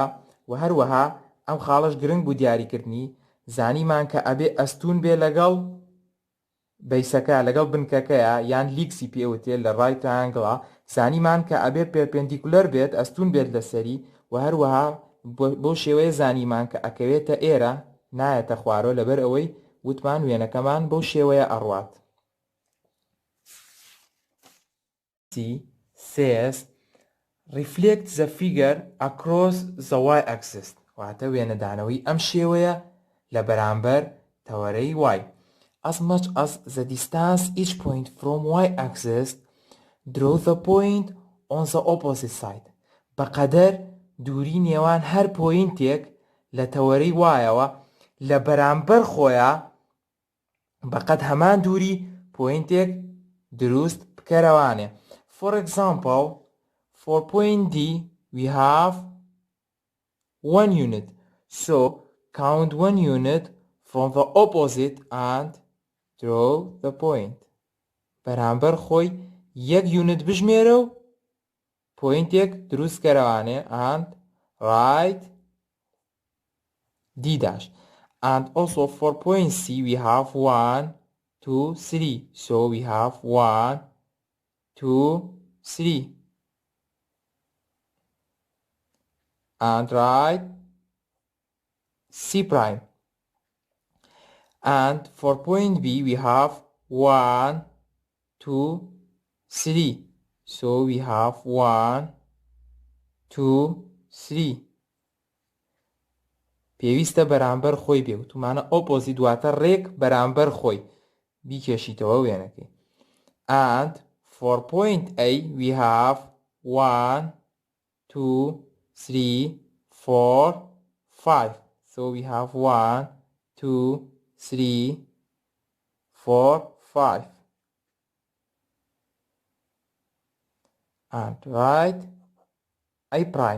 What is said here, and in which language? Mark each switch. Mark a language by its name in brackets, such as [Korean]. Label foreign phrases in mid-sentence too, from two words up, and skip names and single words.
[Central Kurdish] و هەروەها ئەم خاڵەش گرنگ بوو دیاریکردنی زانیمان کە ئەبێ ئەستون بێ لەگەڵ بەیسەکە لەگەڵ بنکەکەیە یان لیکسی پێوتێ لە ڕای ترایانگڵە زانیمان کە ئەبێ پێرپێندیکولەر بێت ئەستون بێت لەسەری و هەروەها بۆ شێوەیە زانیمان کە ئەکەوێتە ئێرە نایەتە خوارۆ لەبەر ئەوەی وتمان وێنەکەمان بەو شێوەیە ئەڕوات. [English] C says reflect the figure across the y-axis [Central Kurdish] واتە وێنەدانەوەی ئەم شێوەیە لە بەرامبەر تەوەرەی y. [English] As much as the distance each point from y-axis, draw the point on the opposite side. [Central Kurdish] بەقەدەر دووری نێوان هەر پۆینتێک لە تەوەرەی وایەوە لە بەرامبەر خۆیە بەقەد هەمان دووری پۆینتێک دروست بکەرەوانێ. [English] For example, for point D, we have 1 unit. So, count 1 unit from the opposite and draw the point. [Central Kurdish] بەرامبەر خۆی یەک یونت بژمێرە و پۆینتێک دروست کەرەوانێ [English] and write D dash. And also for point C, we have 1, 2, 3. So we have 1, 2, 3. And write C prime. And for point B, we have 1, 2, 3. So we have 1, 2, 3. [Central Kurdish] پێویستە بەرامبەر خۆی بێ وتمانە ئۆپۆزیت دواتە ڕێک بەرامبەر خۆی بیکێشیتەوە وێنەکەی. [English] And for point A, we have 1, 2, 3, 4, 5. So we have 1, 2, 3, 4, 5. And write I prime.